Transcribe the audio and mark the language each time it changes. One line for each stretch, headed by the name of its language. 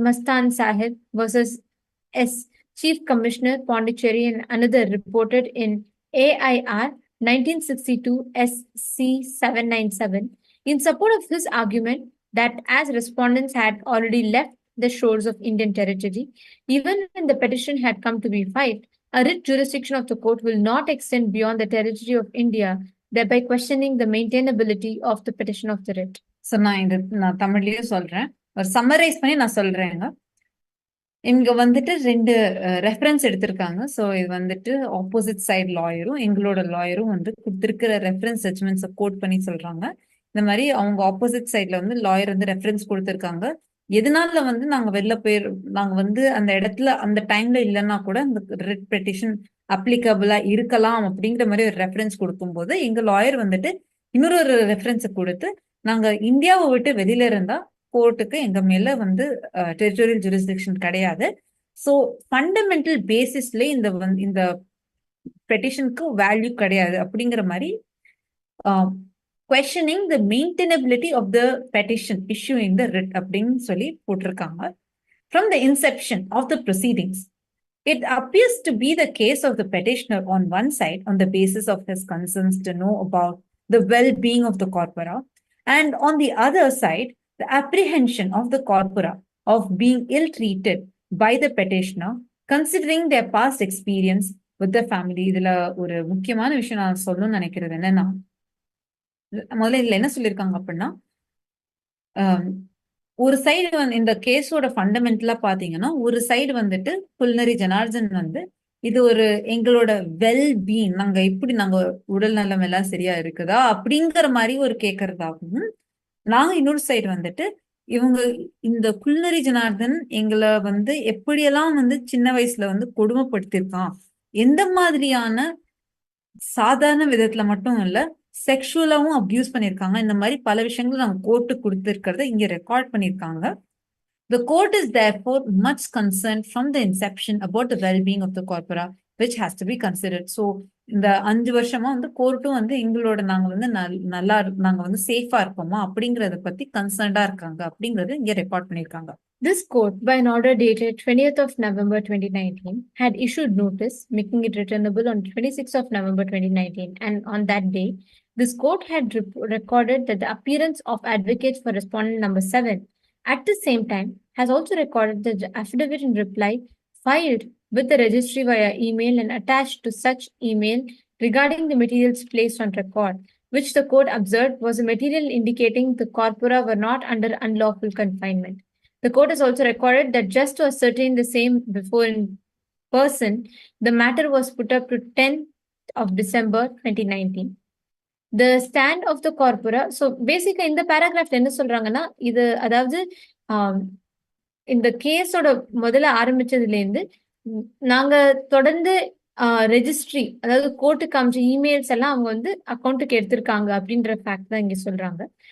English: Mastan Sahib versus S. Chief Commissioner Pondicherry and another, reported in AIR 1962 SC 797, in support of his argument that as respondents had already left the shores of Indian territory, even when the petition had come to be filed, a writ jurisdiction of the court will not extend beyond the territory of India, thereby questioning the maintainability of the petition of the writ.
Tamil: So நான் தமிழ்லயே சொல்றேன், ஒரு summarise பண்ணி நான் சொல்றேங்க. இங்க வந்துட்டு 2 reference எடுத்திருக்காங்க. ஸோ இது வந்துட்டு ஆப்போசிட் சைடு லாயரும் எங்களோட லாயரும் வந்து கொடுத்திருக்கிற ரெஃபரன்ஸ் ஜட்மெண்ட்ஸை கோட் பண்ணி சொல்றாங்க. இந்த மாதிரி அவங்க ஆப்போசிட் சைட்ல வந்து லாயர் வந்து ரெஃபரன்ஸ் கொடுத்திருக்காங்க. எதனால வந்து நாங்க வந்து அந்த இடத்துல அந்த டைம்ல இல்லைன்னா கூட அந்த ரிட் பெட்டிஷன் அப்ளிகபிளா இருக்கலாம் அப்படிங்கிற மாதிரி ஒரு ரெஃபரன்ஸ் கொடுக்கும்போது எங்க லாயர் வந்துட்டு இன்னொரு ரெஃபரன்ஸை கொடுத்து, நாங்க இந்தியாவை விட்டு வெளியில இருந்தா கோர்ட்டுக்கு எங்க மேல வந்து டெரிட்டோரியல் ஜூரிஸ்டிக்ஷன் கிடையாது. ஸோ ஃபண்டமெண்டல் பேசிஸ்ல இந்த பெட்டிஷனுக்கு வேல்யூ கிடையாது அப்படிங்கிற மாதிரி
English: questioning the maintainability of the petition issuing the writ
Tamil: அப்படின்னு சொல்லி போட்டிருக்காங்க.
English: From the inception of the proceedings, it appears to be the case of the petitioner on one side on the basis of his concerns to know about the well-being of the corpora, and on the other side, the apprehension of the corpora of being ill-treated by the petitioner, considering their past experience with the family.
Tamil: இதுல ஒரு முக்கியமான விஷயம் நான் சொல்லணும்னு நினைக்கிறது என்னன்னா, முதல்ல இதுல என்ன சொல்லியிருக்காங்க அப்படின்னா, ஒரு சைடு வந்து இந்த கேஸோட ஃபண்டமெண்டலா பாத்தீங்கன்னா, ஒரு சைடு வந்துட்டு புல்னரி ஜனார்தன் வந்து இது ஒரு எங்களோட வெல்பீங், நாங்க உடல் நலம் எல்லாம் சரியா இருக்குதா அப்படிங்கிற மாதிரி ஒரு கேட்கறதாகவும், நாங்க இன்னொரு சைடு வந்துட்டு இவங்க இந்த குல்னரி ஜனார்தன் எங்களை வந்து எப்படியெல்லாம் வந்து சின்ன வயசுல வந்து கொடுமைப்படுத்திருக்கான், எந்த மாதிரியான சாதாரண விதத்துல மட்டும் இல்ல செக்ஷுவலாவும் அபியூஸ் பண்ணிருக்காங்க, இந்த மாதிரி பல விஷயங்கள் நாங்க கோர்ட்டு கொடுத்திருக்கிறத இங்க ரெக்கார்ட் பண்ணிருக்காங்க.
English: The court is therefore much concerned from the inception about the well-being of the corpora, which has to be considered.
Tamil: So இந்த 5 வருஷமா வந்து கோர்ட்டும் வந்து எங்களோட நாங்க வந்து நாங்க வந்து சேஃபா இருக்கோமா அப்படிங்கறத பத்தி கன்சர்ன்டா இருக்காங்க அப்படிங்கறது இங்க ரெக்கார்ட் பண்ணிருக்காங்க.
English: This court, by an order dated 20th of November 2019, had issued notice making it returnable on 26th of November 2019, and on that day, this court had recorded that the appearance of advocates for respondent number 7 at the same time has also recorded the affidavit in reply filed with the registry via email and attached to such email regarding the materials placed on record, which the court observed was a material indicating the corpora were not under unlawful confinement. The court has also recorded that just to ascertain the same before in person, the matter was put up to 10th of December 2019. The stand of the corpora. So basically
Tamil: இந்த பேராகிராஃப்ல என்ன சொல்றாங்கன்னா, இது அதாவது இந்த கேஸோட முதல்ல ஆரம்பிச்சதுல இருந்து நாங்க தொடர்ந்து ரெஜிஸ்ட்ரி, அதாவது கோர்ட்டுக்கு காமிச்ச இமெயில்ஸ் எல்லாம் அவங்க வந்து அக்கௌண்ட்டுக்கு எடுத்திருக்காங்க அப்படின்ற ஃபேக்ட் தான் இங்க சொல்றாங்க.